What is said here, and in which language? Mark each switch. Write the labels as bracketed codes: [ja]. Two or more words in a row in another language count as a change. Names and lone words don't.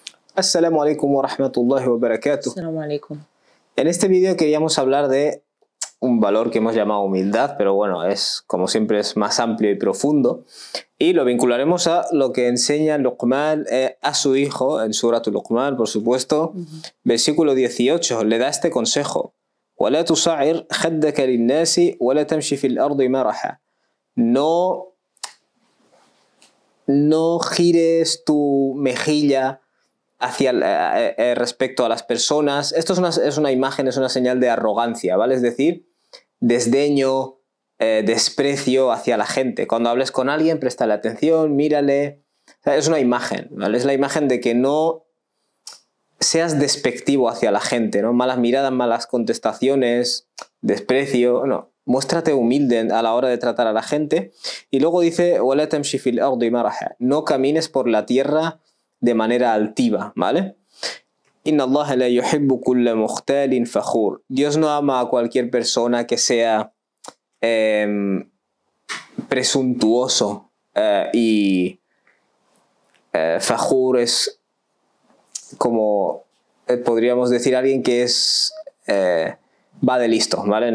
[ar] السلام عليكم ورحمة الله وبركاته. السلام عليكم. [es] En este vídeo queríamos hablar de un valor que hemos llamado humildad, pero bueno, como siempre es más amplio y profundo, y lo vincularemos a lo que enseña Luqman a su hijo en Suratul Luqman, por supuesto, versículo 18, le da este consejo: [ar] وَلَا تُصَعِّرْ خَدَّكَ لِلنَّاسِ وَلَا تَمْشِ فِي الْأَرْضِ مَرَحًا. [es] No gires tu mejilla respecto a las personas. Esto es una imagen, es una señal de arrogancia, ¿vale? Es decir, desdeño, desprecio hacia la gente. Cuando hables con alguien, préstale atención, mírale. O sea, es una imagen, ¿vale? Es la imagen de que no seas despectivo hacia la gente, ¿no? Malas miradas, malas contestaciones, desprecio, no. Muéstrate humilde a la hora de tratar a la gente. Y luego dice: [ar] وَلَا تَمْشِ فِي الْأَرْضِ مَرَحًا. [es] No camines por la tierra de manera altiva, ¿vale? [ar] إن الله لا يحب كل مختال فخور. [es] Dios no ama a cualquier persona que sea presuntuoso y fakhur es como podríamos decir alguien que es va de listo, ¿vale?